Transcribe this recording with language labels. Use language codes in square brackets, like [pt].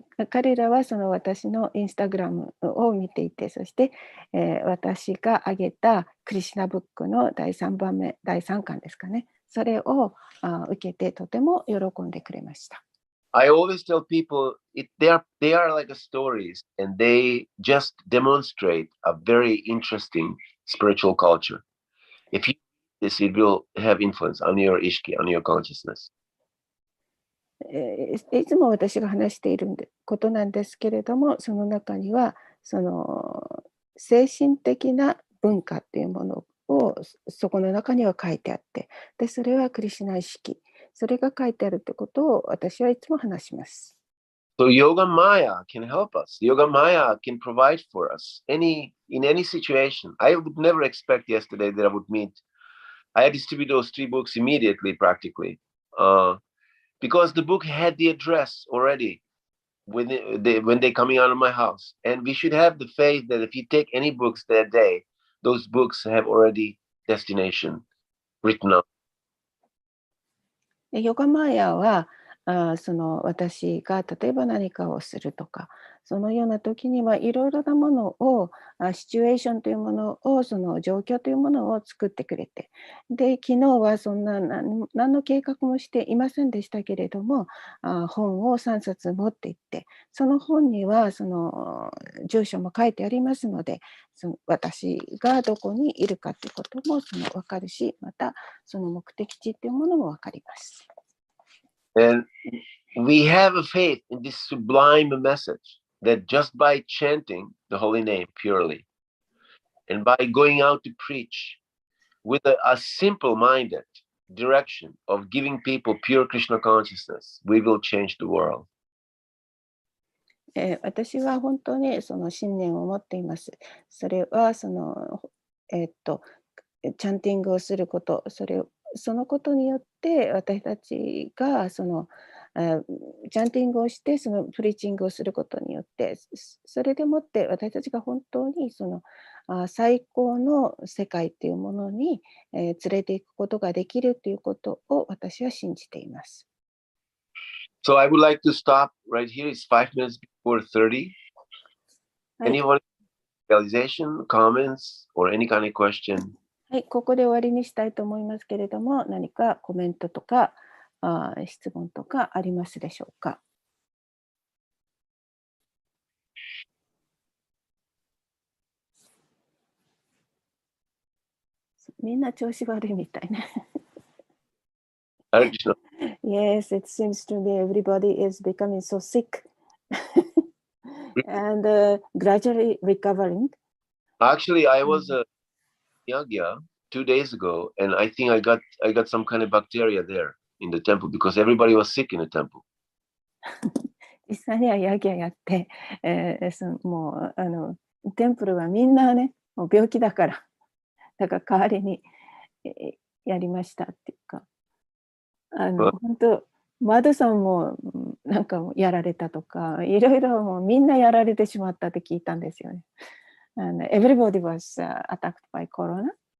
[ja] 彼らはその私のインスタグラムを見ていて、そして、私が挙げたクリシュナブックの第3巻ですかね、それを受けてとても喜んでくれました。 [en] I always tell people they are like stories, and they just demonstrate a very interesting spiritual culture. If you do this, it will have influence on your ishki, on your consciousness. [ja] いつも私が話していることなんですけれども、その中にはその精神的な文化っていうものをそこの中には書いてあって、でそれはクリシュナ意識、それが書いてあるってことを私はいつも話します。 [en] So Yoga Maya can help us. Yoga Maya can provide for us in any situation. I would never expect yesterday that I would meet. I distributed those 3 books immediately, practically, because the book had the address already when they coming out of my house. And we should have the faith that if you take any books that day, those books have already destination written up. [ja] ヨガマヤはその私が例えば何かをするとか、そのような時にはいろいろなものを、シチュエーションというものを、その状況というものを作ってくれて、で、昨日はそんな何の計画もしていませんでしたけれども、本を3冊持って行って、その本にはその住所も書いてありますので、その私がどこにいるかということもその分かるし、またその目的地というものも分かります。 [en] And we have a faith in this sublime message that just by chanting the holy name purely and by going out to preach with a simple-minded direction of giving people pure Krishna consciousness, we will change the world. [ja] 私は本当にその信念を持っています。それはその、チャンティングをすること、そのことによって私たちがそのチャンティングをしてそのプリーチングをすることによって、それでもって私たちが本当にその最高の世界っていうものに連れていくことができるということを私は信じています。 [en] So I would like to stop right here. It's 5 minutes before 30. Anyone realization, comments, or any kind of question? [ja] はい、ここで終わりにしたいと思いますけれども、何かコメントとか質問とかありますでしょうか。みんな調子悪いみたいね。 [en] Yes, it seems to me everybody is becoming so sick and gradually recovering. Actually, I was a yagya 2 days ago, and I think I got some kind of bacteria there in the temple because everybody was sick in the temple. [ja] 実際にはヤギやって、もうテンプルはみんなね、もう病気だから、だから代わりにやりましたっていうか、本当マドさんもなんかやられたとか、いろいろもうみんなやられてしまったって聞いたんですよね。 [en] Everybody was attacked by corona.